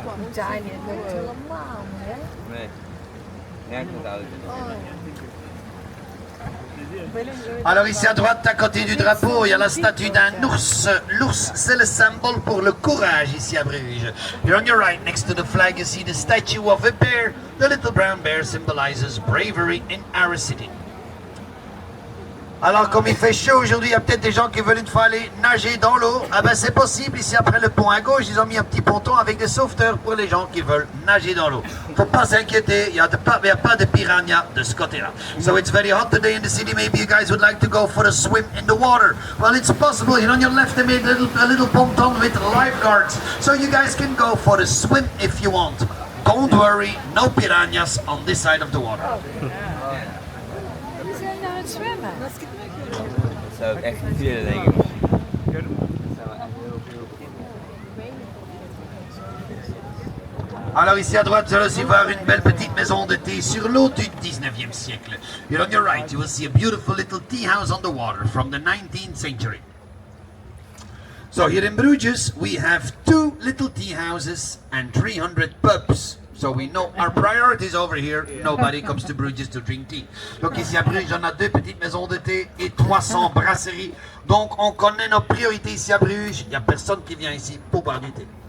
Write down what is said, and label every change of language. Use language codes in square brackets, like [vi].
[nl] Italië lukt helemaal niet, hè? Nee. Nergens de auto. [fr] Alors ici à droite, à côté du drapeau, il y a la statue d'un ours. L'ours, c'est le symbole pour le courage ici à Bruges. [en] Here on your right, next to the flag, you see the statue of a bear. The little brown bear symbolizes bravery in our city. [fr] Alors comme il fait chaud aujourd'hui, il y a peut-être des gens qui veulent une fois aller nager dans l'eau. Ah ben c'est possible, ici après le pont à gauche, ils ont mis un petit ponton avec des sauveteurs pour les gens qui veulent nager dans l'eau. Faut pas s'inquiéter, il n'y a pas de piranha de ce côté-là. [en] So it's very hot today in the city, maybe you guys would like to go for a swim in the water. Well, it's possible, here on your left they made a little ponton with lifeguards. So you guys can go for a swim if you want. Don't worry, no piranhas on this side of the water. [nl] We zijn naar het zwemmen. Dat zou ik echt niet willen, denk ik. [fr] Alors ici à droite, vous allez aussi voir une belle petite maison de thé sur l'eau du 19e siècle. [en] Here on your right, you will see a beautiful little tea house on the water from the 19th century. So here in Bruges, we have 2 little tea houses and 300 pubs. So we know our priorities over here. Nobody comes to Bruges to drink tea. [fr] Donc ici à Bruges, on a 2 petites maisons de thé et 300 brasseries. Donc on connaît nos priorités ici à Bruges. Il n'y a personne qui vient ici pour boire du thé.